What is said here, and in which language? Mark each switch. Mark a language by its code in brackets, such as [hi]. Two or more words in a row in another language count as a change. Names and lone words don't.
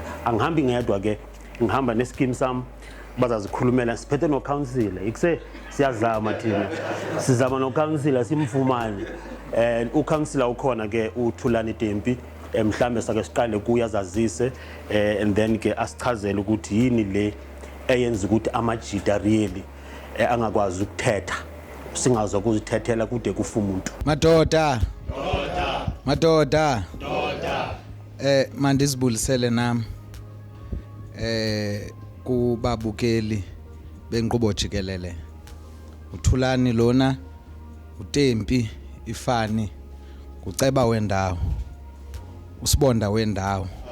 [zu] Angihambi ngedwa ke, ngihamba nescheme sami bazazikhulumela, siphethe no councillor ikuse siyazama thina sizama no councillor simfumane u-councillor ukhona ke uThulani Tempi mhlambe sake siqale kuyazazise [en] and then [zu] ke asichazele ukuthi yini le eyenza ukuthi amajita really angakwazi ukuthetha, singazwa ukuzithethela kude kufa umuntu. [xh] Madoda mandizibulisele nami kubabukeli benkqubo jikelele, uThulani lona, uTempi, Ifani, uCeba wendawo, uSibonda wendawo